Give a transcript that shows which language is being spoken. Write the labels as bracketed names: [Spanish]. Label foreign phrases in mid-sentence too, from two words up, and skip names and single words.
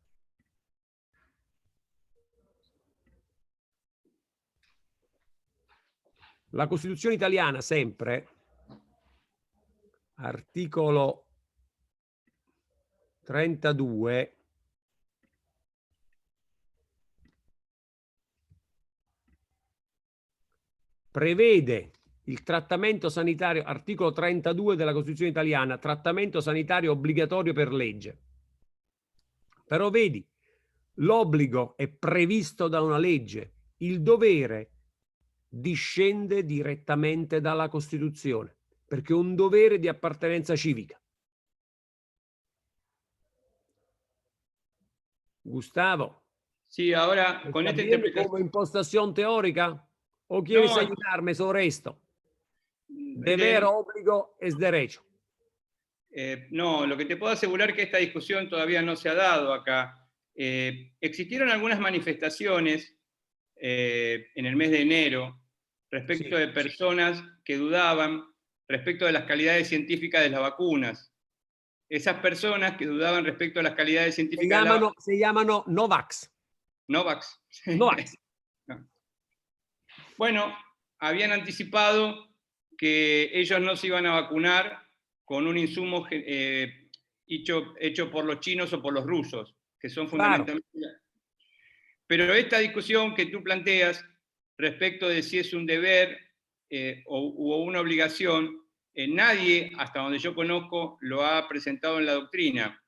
[Italian] La Costituzione italiana sempre, articolo 32, prevede il trattamento sanitario, articolo 32 della Costituzione italiana, trattamento sanitario obbligatorio per legge. Però vedi, l'obbligo è previsto da una legge, il dovere discende direttamente dalla Costituzione, perché è un dovere di appartenenza civica. Gustavo, [Spanish] Sí, ahora con esta interpretación. ¿Como impostación teórica? ¿O quieres ayudarme sobre esto? Deber, obligo, es derecho. No, lo que te puedo asegurar es que esta discusión todavía no se ha dado acá. Existieron algunas manifestaciones en el mes de enero respecto de personas que dudaban respecto de las calidades científicas de las vacunas. Esas personas que dudaban respecto a las calidades científicas [Italian] se llamano Novax. Novax. Novax. [Spanish] Bueno, habían anticipado que ellos no se iban a vacunar con un insumo hecho por los chinos o por los rusos, que son fundamentalmente... Claro. Pero esta discusión que tú planteas respecto de si es un deber o una obligación, nadie, hasta donde yo conozco, lo ha presentado en la doctrina.